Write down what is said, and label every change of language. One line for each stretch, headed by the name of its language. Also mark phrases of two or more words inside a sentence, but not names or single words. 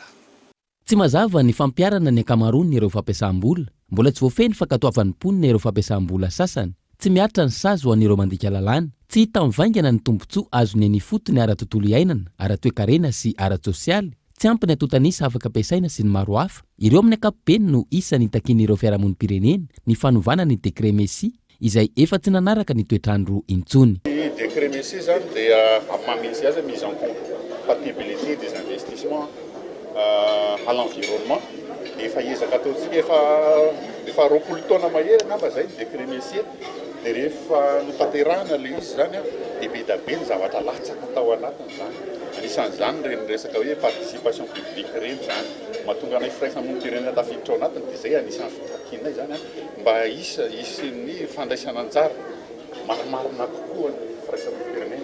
Malagasy: Tsy mazava ny fampiarana ny ankamaroany ireo fampiasam-bola, mbola tsy voafeny fankatoavan'ny mponina ireo fampiasam-bola sasany, tsy miatra ny sazy ho an'ireo mandika lalàna, tsy hita mivaingana ny tombontsoa azony ny fotony ara-tontolo iainana, ara-toekarena sy ara-tsosialy, tsy ampy ny atotanisa afaka ampiasaina sy ny maro hafa. Ireo amin'ny ankapobeny no isan'ny takian'ireo fiarahamonim-pirenena ny fanovana ny décret Messi izay efa tsy nanaraka ny toetrandro intsony. Décret Messi zany dia mampamisy azy
French: mise en compatibilité des investissements à l'environnement.
Malagasy: Efa ezaka ataontsika efa roapolo taona mahery ngamba zay décret Messi dia rehefa notanterahana le izy zany dia be da be ny zavatra latsaka atao anatiny zany. Anisan'izany reny resaka hoe
French: participation publique
Malagasy: reny zany mahatonga anay firaisamonim-pirenena tafiditra ao anatiny dia zay anisan'ny fitakianay zany mba hisy ny fandraisana anjara maromarona kokoa ny firaisamonim-pirenena.